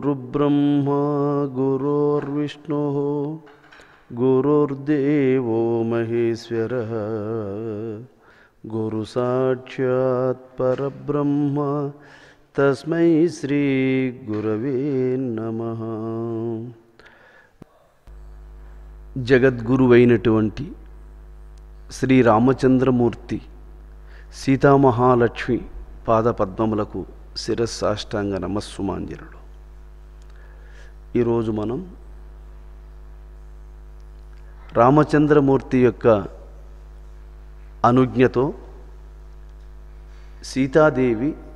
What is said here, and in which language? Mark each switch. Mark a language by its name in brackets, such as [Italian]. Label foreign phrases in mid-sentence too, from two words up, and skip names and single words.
[Sanskrit] गुरुर्ब्रह्मा गुरुर्विष्णुः गुरुर्देवो महेश्वरः गुरु साक्षात् परब्रह्म तस्मै श्री गुरवे नमः। [Telugu] జగద్గురువైనటువంటి శ్రీ రామచంద్రమూర్తి సీతామహాలక్ష్మి పాదపద్మములకు శిరస్సాష్టాంగ నమస్సుమాంజలుడు. ఈరోజు మనం రామచంద్రమూర్తి యొక్క అనుజ్ఞతో సీతాదేవి